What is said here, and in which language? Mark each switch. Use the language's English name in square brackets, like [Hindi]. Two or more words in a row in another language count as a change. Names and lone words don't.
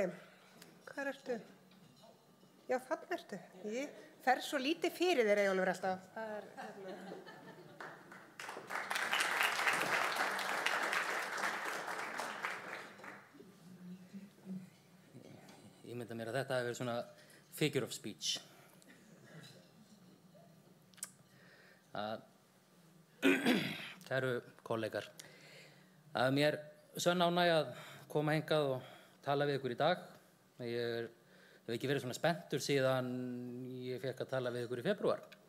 [Icelandic] Hvar ertu? Já, þarna ertu. Ég fer svo lítið fyrir þér, Eyjólfur, alltaf. Það er Ég mynda mér að þetta hefur verið svona [English] figure of speech. [Icelandic] Kæru kollegar, að mér sönn ánægja að koma hingað og tala við ykkur í dag. Ég hef ekki verið svona spenntur síðan ég fekk að tala við ykkur í febrúar.